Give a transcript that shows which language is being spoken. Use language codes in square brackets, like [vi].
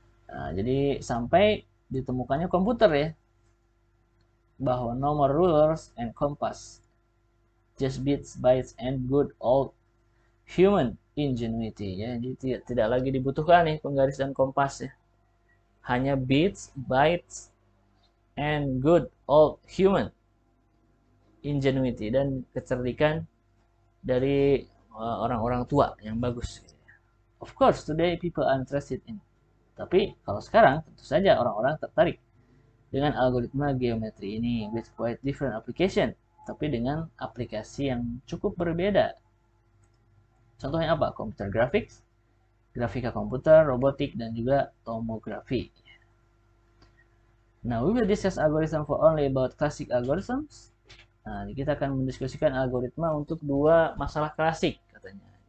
[id] Nah, jadi sampai ditemukannya komputer ya, bahwa [en] no more rulers and compass, just bits, bytes, and good old human ingenuity ya. [id] Jadi tidak lagi dibutuhkan nih penggaris dan kompas ya, hanya bits, bytes, [en] and good old human ingenuity, [id] dan kecerdikan dari orang-orang tua yang bagus. [en] Of course, today people are interested in. [id] Tapi kalau sekarang tentu saja orang-orang tertarik dengan algoritma geometri ini [en] with quite different application, [id] tapi dengan aplikasi yang cukup berbeda. Contohnya apa? Computer graphics, grafika komputer, robotik, dan juga tomografi. [en] Now we will discuss algorithm for only about classic algorithms. [id] Nah, kita akan mendiskusikan algoritma untuk dua masalah klasik katanya.